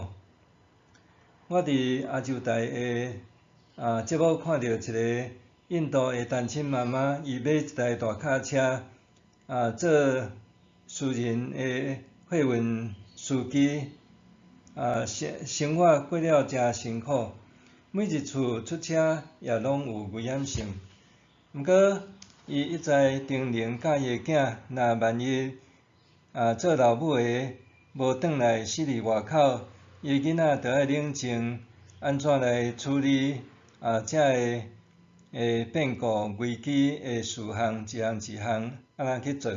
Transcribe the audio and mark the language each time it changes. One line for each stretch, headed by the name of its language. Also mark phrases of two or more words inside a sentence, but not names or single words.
Min Nan Chinese: 我伫亚洲台的节目看到一个印度的单亲妈妈，伊买一台大卡车，做私人的货运司机，生活过了真辛苦，每一次出车也拢有危险性。毋过，伊一再叮咛教伊的囝，若万一做老母的无转来死伫外口，伊的囡仔着爱冷静，安怎来处理遮个变故危机的事项，一项一项安怎去做。